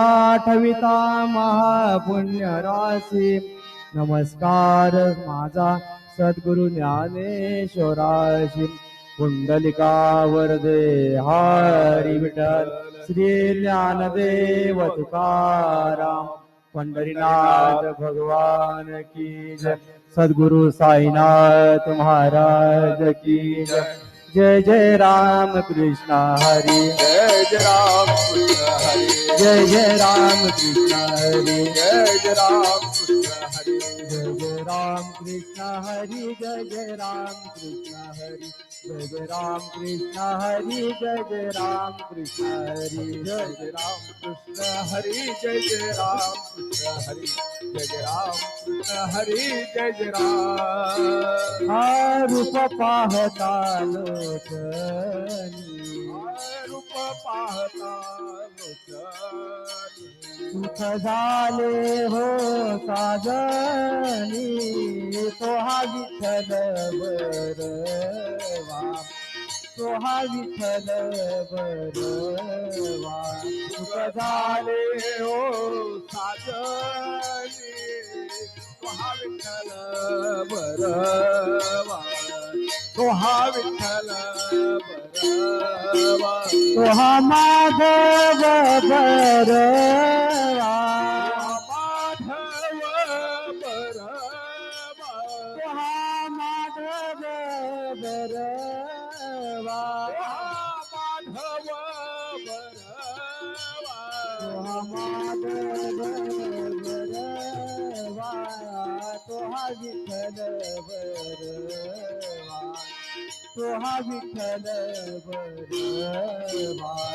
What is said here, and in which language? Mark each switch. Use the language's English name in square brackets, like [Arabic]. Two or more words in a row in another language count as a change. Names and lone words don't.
[Marathi] ठविता महापुण्य राशी नमस्कार माझा सद्गुरु ज्ञानेश्वराशी कुंडलिका वरदे हरी विठ्ठल श्री ज्ञानदेव तुकाराम पंढरीनाथ [Hindi] भगवान की जय [Marathi] सद्गुरु साईनाथ [Hindi] महाराज की जय [Marathi] जय जय राम कृष्ण हरि जय जय राम कृष्ण हरि जय जय राम कृष्ण हरि जय जय राम कृष्ण हरि जय जय राम कृष्ण हरि जय जय राम कृष्ण हरि जय जय राम कृष्ण हरि जय जय राम कृष्ण हरि जय जय राम कृष्ण हरि जय जय राम कृष्ण हरि जय जय राम कृष्ण हरि जय जय राम हा रूप पाहता लोचनी रूप पाहता लोचनी सुख झाले हो साजनी तो हा विठ्ठल बरवा तो हा विठ्ठल बरवा सुख झाले हो साजनी हा विठ्ठल बरवा तो हा विठ्ठल बरवा तो हा माधव बरवा माधव बरवा तो हा माधव बरवा माधव बरवा तो हा माधव बरवा तो हा विठ्ठल बरवा तो हा विठ्ठल बरवा